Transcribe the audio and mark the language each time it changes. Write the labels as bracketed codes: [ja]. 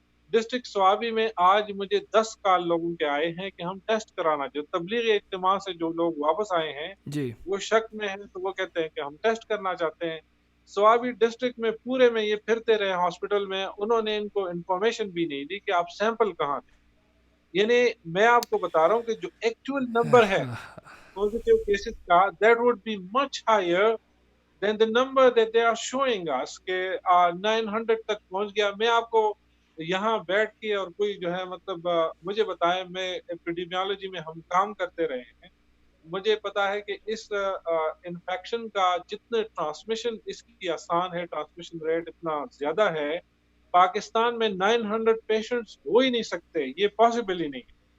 [ur] District Swabi میں آج مجھے 10 کال لوگوں کے آئے ہیں کہ ہم ٹیسٹ کرانا, جو تبلیغی اجتماع سے جو لوگ واپس آئے ہیں وہ شک میں ہیں, تو وہ کہتے ہیں کہ ہم ٹیسٹ کرنا چاہتے ہیں. سوابی ڈسٹرکٹ میں پورے میں یہ پھرتے رہے ہاسپٹل میں, انہوں نے ان کو انفارمیشن بھی نہیں دی کہ آپ سیمپل کہاں دیں. یعنی میں آپ کو بتا رہا ہوں کہ جو ایکچوئل نمبر ہے پوزیٹیو کیسز کا, [en] that would be much higher then the number that they are showing us [ur] کہ 900 تک پہنچ گیا. میں آپ کو یہاں بیٹھ کے اور کوئی جو ہے مطلب مجھے بتائیں, میں ایپیڈیمیالوجی میں ہم کام کرتے رہے ہیں, مجھے پتا ہے کہ اس انفیکشن کا جتنے ٹرانسمیشن اس کی آسان ہے, ٹرانسمیشن ریٹ اتنا زیادہ ہے, پاکستان میں 900 پیشنٹس ہو ہی نہیں سکتے, یہ پاسبل ہی نہیں ہے.